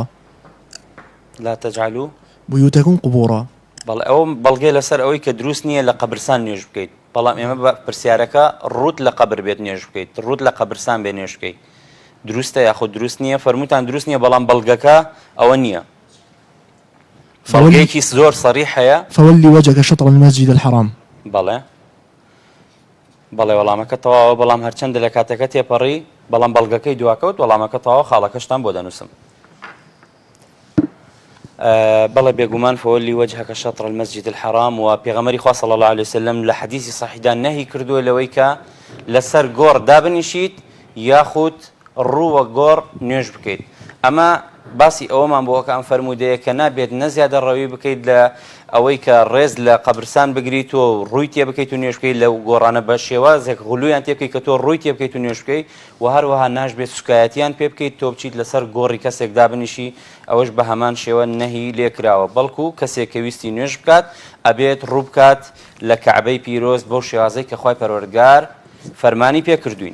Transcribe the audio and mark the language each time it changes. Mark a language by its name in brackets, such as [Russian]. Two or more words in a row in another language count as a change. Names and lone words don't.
[Arabic] لا تجعلوا بيوتكم قبورا [Central Kurdish] بەڵێ ئەو بەڵگەی لەسەر ئەوەی کە دروست نییە لە قەبرستان نوێژ بکەیت بەڵام ئێمە بە پرسیارەکە ڕوت لە قەبر بێت نوێژ بکەیت ڕوت لە قەبرستان بێ نوێژ بکەیت دروستە یاخود دروست نییە فەرمووتان دروست نییە بەڵام بەڵگەکە ئەوە نییە بەڵگەیەکی زۆر صریح هەیە [Arabic] فولي وجهك شطر المسجد الحرام [Central Kurdish] بەڵێ بەڵێ وەڵامەکە تەواوە بەڵام هەرچەندە لە کاتەکە تێپەڕی بەڵام بەڵگەکەی دواکەوت وەڵامەکە تەواو خاڵەکەشتان بۆ دەنووسم بەڵێ بێگومان [Arabic] فولي وجهك شطر المسجد الحرام [Central Kurdish] و پێغەمبەری خوا [Arabic] صلی الله عليه وسلم [Central Kurdish] لە حەدیثی صحیحدا نەهی کردووە لەوەی کە لەسەر گۆڕ دابنیشیت یاخود ڕووە گۆڕ نوێژ بکەیت ئەمە باسی ئەوەمان بۆکە ئەم فەرموودەیە کە نابێت نەزیادە ڕەوی بکەیت لە ئەوەی کە ڕێز لە قەبرستان بگریت و ڕووی تێ بکەیت و نوێژ بکەیت لەو گۆڕانە بە شێوازێک غلویان تێ بکەیت کە تۆ ڕووی تێ بکەیت و نوێژ بکەیت و هەروەها ناشبێت سوکایەتیان پێ بکەیت تۆ بچیت لەسەر گۆڕی کەسێک دابنیشی ئەوەش بە هەمان شێوە نەهی لێکراوە بەڵکو کەسێک کە ویستی نوێژ بکات ئەبێت ڕوو بکات لە کەعبەی پیرۆست بەو شێوازەی کە خوای پەروەردگار فەرمانی پێ کردوین.